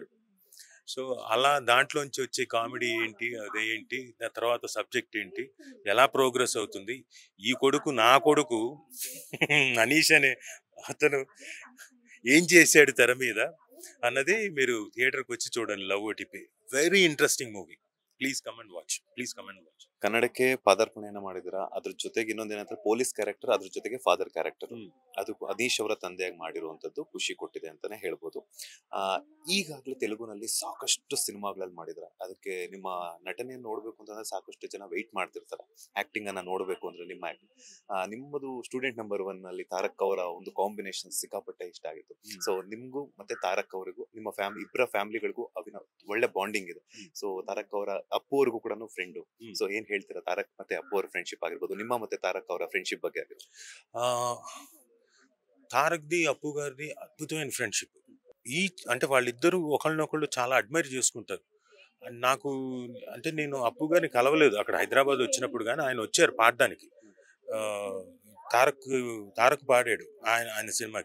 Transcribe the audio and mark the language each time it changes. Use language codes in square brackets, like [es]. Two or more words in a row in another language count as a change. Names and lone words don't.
[te] సో అలా దాంట్లోంచి వచ్చే కామెడీ ఏంటి, అదేంటి, దాని తర్వాత సబ్జెక్ట్ ఏంటి, ఎలా ప్రోగ్రెస్ అవుతుంది, నా కొడుకు అనీష్ అనే అతను ఏం చేశాడు తెర మీద అన్నది మీరు థియేటర్కి వచ్చి చూడండి. [en] Love OTP very interesting movie. Please come and watch. [kn] ಕನ್ನಡಕ್ಕೆ ಪಾದಾರ್ಪಣೆಯನ್ನ ಮಾಡಿದಿರಾ, ಅದ್ರ ಜೊತೆಗೆ ಇನ್ನೊಂದೇನಂದ್ರೆ [en] police character, [kn] ಅದ್ರ ಜೊತೆಗೆ [en] father character. [kn] ಅದು ಅದೀಶ್ ಅವರ ತಂದೆಯಾಗಿ ಮಾಡಿರುವಂತದ್ದು ಖುಷಿ ಕೊಟ್ಟಿದೆ ಅಂತಾನೆ ಹೇಳ್ಬೋದು. ಈಗಾಗಲೇ ತೆಲುಗುನಲ್ಲಿ ಸಾಕಷ್ಟು ಸಿನಿಮಾಗಳಲ್ಲಿ ಮಾಡಿದ್ರ, ಅದಕ್ಕೆ ನಿಮ್ಮ ನಟನೆಯನ್ನು ನೋಡ್ಬೇಕು ಅಂತಂದ್ರೆ ಸಾಕಷ್ಟು ಜನ ವೆಯ್ಟ್ ಮಾಡ್ತಿರ್ತಾರೆ. ಆಕ್ಟಿಂಗ್ ಅನ್ನ ನೋಡ್ಬೇಕು ಅಂದ್ರೆ ನಿಮ್ಮ ಆಕ್ಟಿಂಗ್. ನಿಮ್ಮದು ಸ್ಟೂಡೆಂಟ್ ನಂಬರ್ 1 ನಲ್ಲಿ ತಾರಕ್ ಅವರ ಒಂದು ಕಾಂಬಿನೇಷನ್ ಸಿಕ್ಕಾಪಟ್ಟೆ ಇಷ್ಟ ಆಗಿತ್ತು. ಸೊ ನಿಮ್ಗೂ ಮತ್ತೆ ತಾರಕ್ ಅವರಿಗೂ, ನಿಮ್ಮ ಇಬ್ಬರ ಫ್ಯಾಮಿಲಿಗಳಿಗೂ ಒಳ್ಳೆ ಬಾಂಡಿಂಗ್ ಇದೆ. ಸೊ ತಾರಕ್ ಅವರ ಅಪ್ಪು ಅವ್ರಿಗೂ ಕೂಡ ಫ್ರೆಂಡು. ಸೊ ಏನ್ ಹೇಳ್ತೀರಾ ತಾರಕ್ ಮತ್ತೆ ಅಪ್ಪು ಅವರ ಫ್ರೆಂಡ್ಶಿಪ್ ಆಗಿರ್ಬೋದು, ನಿಮ್ಮ ಮತ್ತೆ ತಾರಕ್ ಅವರ ಫ್ರೆಂಡ್ಶಿಪ್ ಬಗ್ಗೆ ಆಗಿರ್ಬೋದು? [te] తారక్ది అప్పు గారిది అద్భుతమైన ఫ్రెండ్షిప్. అంటే వాళ్ళిద్దరూ ఒకళ్ళనొకళ్ళు చాలా అడ్మైర్ చేసుకుంటారు. నాకు అంటే నేను అప్పు గారిని కలవలేదు అక్కడ హైదరాబాద్ వచ్చినప్పుడు, కానీ ఆయన వచ్చారు పాడడానికి. తారక్ పాడాడు ఆయన సినిమాకి.